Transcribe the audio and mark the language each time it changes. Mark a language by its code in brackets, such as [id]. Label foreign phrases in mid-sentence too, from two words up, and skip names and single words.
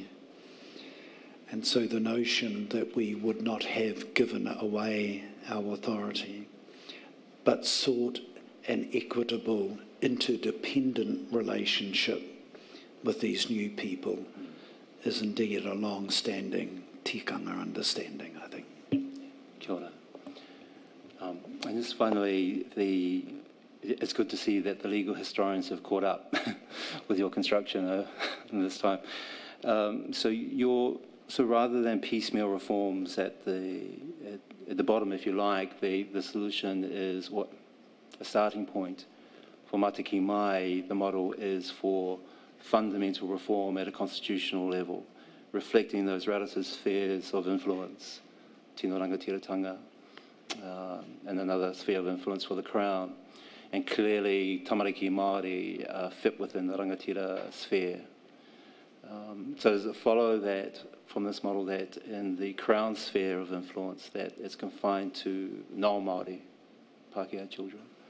[en] And so the notion that we would not have given away our authority, but sought an equitable, interdependent relationship with these new people is indeed a long-standing tikanga understanding, I think. [mi] Kia ora. [en] And just finally, it's good to see that the legal historians have caught up with your construction this time. So rather than piecemeal reforms at the bottom, if you like, the solution is what a starting point for Matiki Mai. The model is for fundamental reform at a constitutional level, reflecting those relative spheres of influence, [mi] tino rangatiratanga, [en] and another sphere of influence for the Crown. And clearly, [mi] tamariki Māori [en] fit within the rangatira sphere. So does it follow that, from this model, that in the Crown sphere of influence, that it's confined to non-Māori Pakeha children?